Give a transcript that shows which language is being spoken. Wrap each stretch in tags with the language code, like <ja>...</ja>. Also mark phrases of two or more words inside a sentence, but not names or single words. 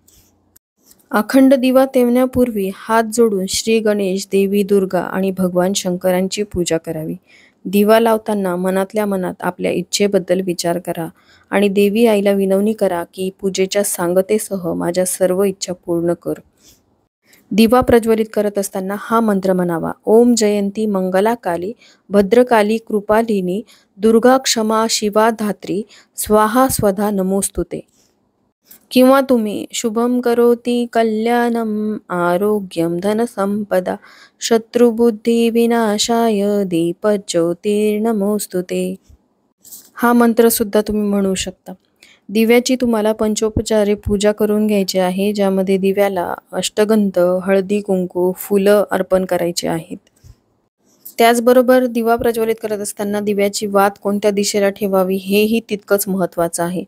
<mr>अखंड दिवा तेवण्यापूर्वी हात जोडून श्री गणेश, देवी दुर्गा आणि भगवान शंकरांची पूजा करावी. दिवा लावताना मनातल्या मनात आपल्या इच्छेबद्दल विचार करा आणि देवी आईला विनवणी करा की पूजेच्या सांगतेसह माझ्या सर्व इच्छा पूर्ण कर. दिवा प्रज्वलित करत असताना हा मंत्र म्हणावा.</mr> <sa>ओम जयंती मंगला काली भद्रकाली कृपालिनी दुर्गा क्षमा शिवा धात्री स्वाहा स्वधा नमोस्तुते.</sa> <mr>किंवा तुम्ही</mr> <sa>शुभम करोति कल्याणम आरोग्यम धनसंपदा शत्रुबुद्धी विनाशाय दीपज्योतिर्नमोस्तुते</sa> <mr>हा मंत्र सुद्धा तुम्ही म्हणू शकता. दिव्याची तुम्हाला पंचोपचारे पूजा करून घ्यायची आहे, ज्यामध्ये दिव्याला अष्टगंध, हळदी कुंकू, फुलं अर्पण करायची आहेत. त्याचबरोबर दिवा प्रज्वलित करत असताना दिव्याची वात कोणत्या दिशेला ठेवावी हेही तितकंच महत्त्वाचं आहे.</mr>